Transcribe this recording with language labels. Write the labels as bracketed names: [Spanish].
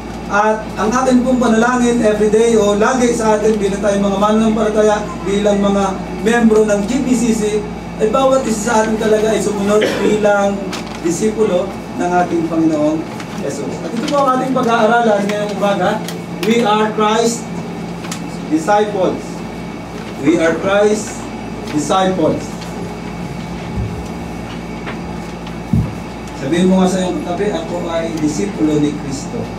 [Filipino] At ang ating pong panalangin everyday o lagi sa atin bilang tayo mga mananampalataya, bilang mga membro ng GPCC, ay bawat isa sa atin talaga ay sumunod bilang disipulo ng ating Panginoong Jesus. At ito po ang ating pag-aaralan ngayong umaga. [English] We are Christ disciples. We are Christ disciples. [Filipino] Sabihin mo nga sa iyong katabi, ako ay disipulo ni Kristo.